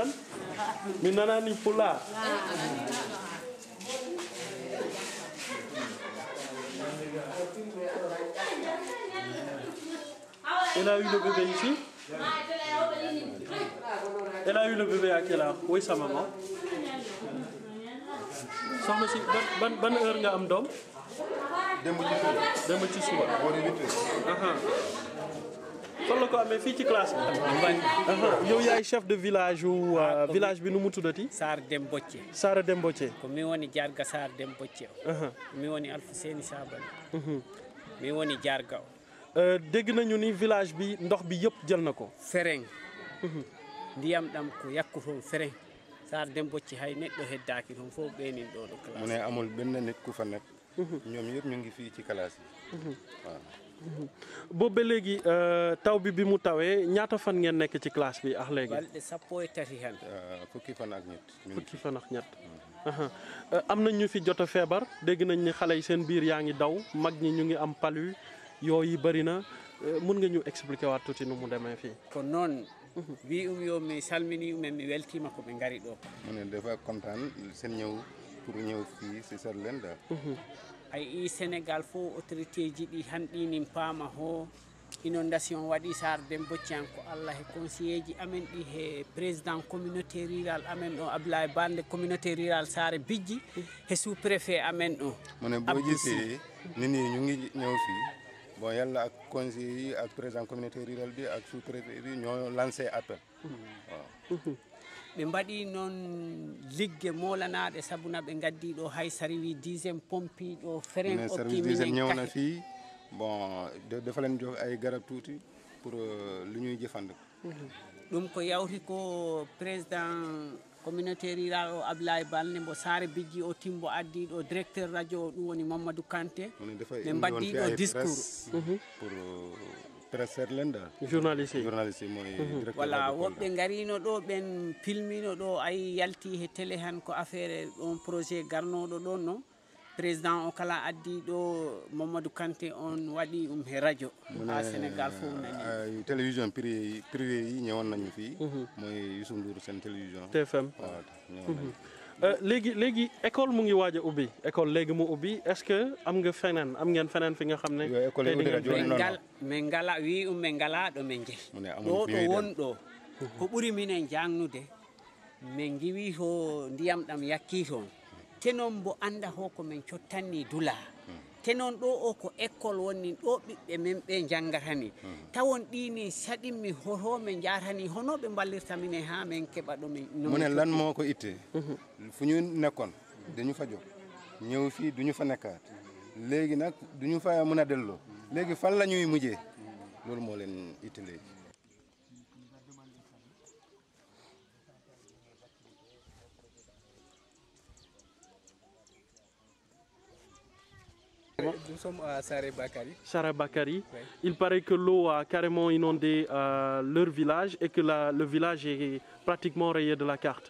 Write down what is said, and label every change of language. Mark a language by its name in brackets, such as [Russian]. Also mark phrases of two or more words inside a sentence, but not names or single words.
[French] Minana ni pula. Elle a eu le bébé ici? Elle a eu le bébé à quelle heure? Oui, sa maman. [Wolof] soxna si ban heure nga am doom? démb ci suba. fan la ko amee fii ci classe bi? yow yaay [French] chef de village [Wolof] ou village bi nu mu tuddati? Sar Dembocce. Sara Dembocce. [Fula] Ko mi woni jarga Sar Dembocce o. Mi woni Alpha Seni Sabali. Mi woni jarga o. [Wolof] dégg nañu ni village bi ndox bi yëpp jël na ko. [Fula] Fereng. Ndiyam ɗam ko yakku toon fereng. Sar Dembocce hay neɗɗo heddaaki toon fof ɓeenin ɗo ɗo classe. [Wolof] mu ne amul benn nit ku fa nekk. ñoom yëpp ñu ngi fii ci classe yi. waaw. boobu ba léegi taw bi mu tawee ñaata fan ngeen nekk ci classe bi ak léegi? [Fula] balɗe 13 tan. [Wolof] fukki fan ak ñett. fukki fan ak ñett. am nañ ñu fi jot a feebar dégg nañ ni xale yi seen biir yaa ngi daw mag ñi ñu ngi am palu yooyu bëri na mun nga ñu expliquer waat tuuti nu mu demee fii. [Fula] ko noon wi yo mi salmini umen mi weltima ko ɓe ngari ɗo. [Wolof] mu ne dafa kontaan seen ñëw pour ñëw fii si seet leen daal. [Fula] ay Sénégal fof autorité ji ɗi hanɗinin paama ho inondation waɗi Sar Dembocce an ko Allah e conseiller ji amen ɗi he [French] président communauté rural [Fula] amen ɗo Abdoulaye Bande [French] communauté rural [Fula] Sare Bijji he [French] sous préfet [Fula] amen ɗo. [Wolof] mu ne boo gisee nit ñi ñu ngi ñëw fii bon yàlla ak conseiller yi ak [French] président communauté rural [Wolof] bi ak [French] sous préfet [Wolof] bi ñoo [French] lancé appel. [Wolof] waaw. [Fula] ɓe mbaɗi noon ligge molanaɗe sabuna ɓe gaddi ɗo hay sarwi 10e pompiɗo fereng [French] service d'hygiène [Wolof] ñëw na fii bon dafa leen jox ay garab tuuti pour lu ñuy jëfandikoo. [Fula] ɗum ko yawti ko [French] président communauté rural [Fula] o Abdoulaye Balde mbo Sare Bijji o timbo addi ɗo [French] directeur radio [Fula] o ɗum woni Mamadou Kanté ɓe mbaddi ɗo discours [Wolof] pour presse leen daal. journaliste yi mooy. directeur [Fula] voilà woɓɓe garino ɗo ɓen pilmino ɗo ay yalti he télé han ko affaire on projet garnoɗo ɗon no président o kala addi ɗo Mamadou Kanté on waɗi he radio ha Sénégal fof nani. [French] télévision privé [Wolof] yi ñëwoon nañu fii. mooy Youssou Ndour seen télévision. TFM. waaw ñëwoon nañu. léegi école mu ngi waaj a ubbi école léegi mu ubbi [French] est-ce que [Wolof] am ngeen feneen fi nga xam ne. [Fula] min ngala wi min ngala ɗo min jehi ɗo ɗo wonɗo ko ɓuri minen jangnude min giwi to ndiyam ɗam yakki toon te noon bo anda ho ko min cottanni dula te noon ɗo o ko école woni ɗo ɓiɓɓe men ɓe janggata ni tawon ɗini saɗinmi hoto min jarani hono ɓe ballirta minen ha min keɓa ɗo [Wolof] min lan moo ko itte fu ñu nekkoon dañu fa jóg ñëw fii duñu fa nekkaat léegi nag duñu fa mën a delloo léegi fan la ñuy mujjee loolu moo leen itte léegi. [French] Nous sommes à Saré Bakary. Saré Bakary. Oui. Il paraît que l'eau a carrément inondé leur village et que le village est pratiquement rayé de la carte.